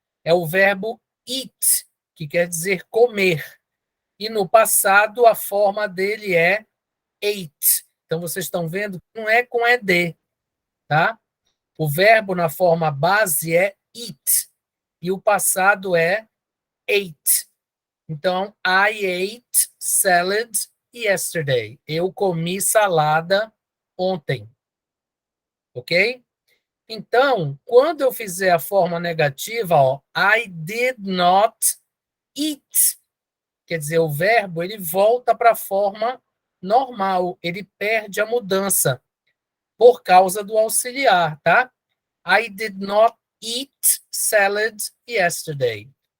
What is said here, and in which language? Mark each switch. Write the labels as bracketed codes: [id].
[pt] É o verbo eat, que quer dizer comer. E no passado, a forma dele é ate. Então, vocês estão vendo que não é com ED, tá? O verbo na forma base é eat. E o passado é ate. Então, [en] I ate salad yesterday. [pt] Eu comi salada ontem. Ok? Então, quando eu fizer a forma negativa, ó, [en] I did not eat. [pt] Quer dizer, o verbo ele volta para a forma normal, ele perde a mudança por causa do auxiliar, tá? [en] I did not eat salad yesterday.